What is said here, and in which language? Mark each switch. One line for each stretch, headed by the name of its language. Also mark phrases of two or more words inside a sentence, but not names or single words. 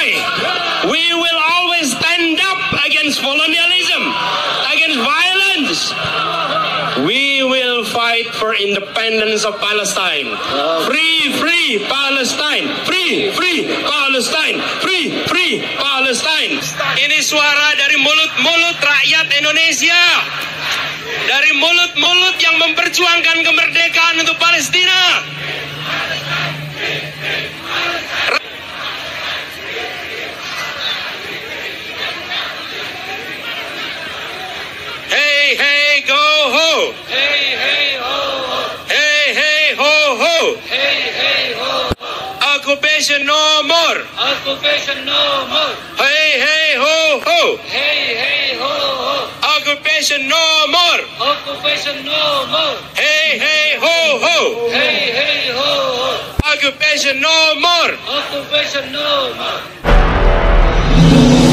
English: We will always stand up against colonialism, against violence. We will fight for independence of Palestine. Free, free Palestine. Free, free Palestine. Free, free Palestine.
Indonesian: Ini suara dari mulut-mulut rakyat Indonesia. Dari mulut-mulut yang memperjuangkan kemerdekaan untuk Palestina.
English: Hey, hey, go ho! Hey, hey, ho, ho! Hey, hey, ho, ho! Hey, hey, ho, ho! Occupation no more! Occupation no more! Hey, hey, ho, ho! Hey, hey, ho, ho! Occupation no more! Occupation no more! Hey, hey, ho, ho! Hey, hey, ho, ho! Occupation no more. Occupation no more.